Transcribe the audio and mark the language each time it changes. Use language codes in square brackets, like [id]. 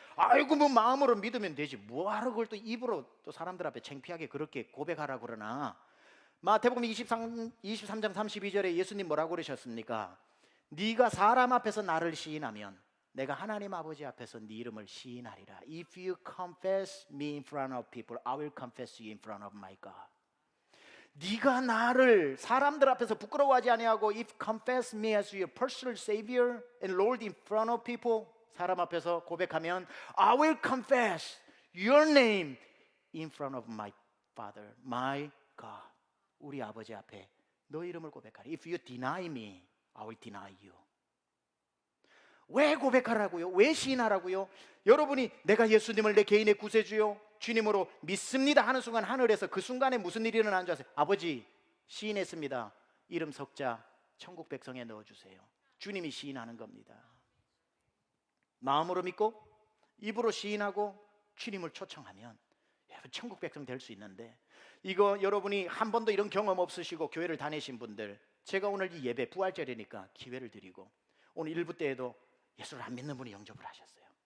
[ko] 아이고 뭐 마음으로 믿으면 되지 뭐하러 그걸 또 입으로 또 사람들 앞에 창피하게 그렇게 고백하라고 그러나. 마태복음 23장 32절에 예수님 뭐라고 그러셨습니까? 네가 사람 앞에서 나를 시인하면 내가 하나님 아버지 앞에서 네 이름을 시인하리라. [en] If you confess me in front of people, I will confess you in front of my God. [ko] 네가 나를 사람들 앞에서 부끄러워하지 아니하고 [en] if confess me as your personal savior and Lord in front of people, [ko] 사람 앞에서 고백하면 [en] I will confess your name in front of my Father, my God. [ko] 우리 아버지 앞에 너 이름을 고백하리. [en] If you deny me, I will deny you. [ko] 왜 고백하라고요? 왜 시인하라고요? 여러분이 내가 예수님을 내 개인의 구세주요 주님으로 믿습니다 하는 순간 하늘에서 그 순간에 무슨 일이 일어나는 줄 아세요? 아버지 시인했습니다. 이름 석자 천국 백성에 넣어주세요. 주님이 시인하는 겁니다. 마음으로 믿고 입으로 시인하고 주님을 초청하면 여러분 천국 백성 될 수 있는데, 이거 여러분이 한 번도 이런 경험 없으시고 교회를 다니신 분들, 제가 오늘 이 예배 부활절이니까 기회를 드리고 오늘 1부 때에도 예수를 안 믿는 분이 영접을 하셨어요.